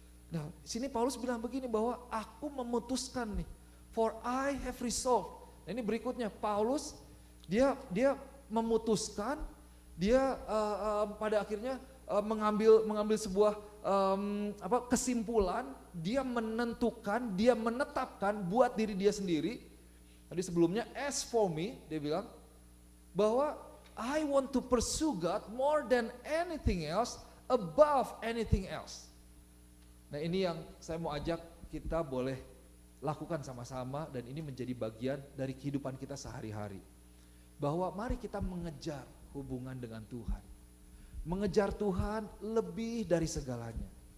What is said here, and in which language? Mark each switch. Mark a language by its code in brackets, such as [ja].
[id] Nah, sini Paulus bilang begini bahwa aku memutuskan nih, [en] for I have resolved. [id] Nah, ini berikutnya Paulus dia memutuskan, dia pada akhirnya mengambil sebuah kesimpulan, dia menentukan, dia menetapkan buat diri dia sendiri. Tadi sebelumnya [en] as for me [id] dia bilang bahwa [en] I want to pursue God more than anything else, above anything else. [id] Nah ini yang saya mau ajak kita boleh lakukan sama-sama dan ini menjadi bagian dari kehidupan kita sehari-hari. Bahwa mari kita mengejar hubungan dengan Tuhan. Mengejar Tuhan lebih dari segalanya.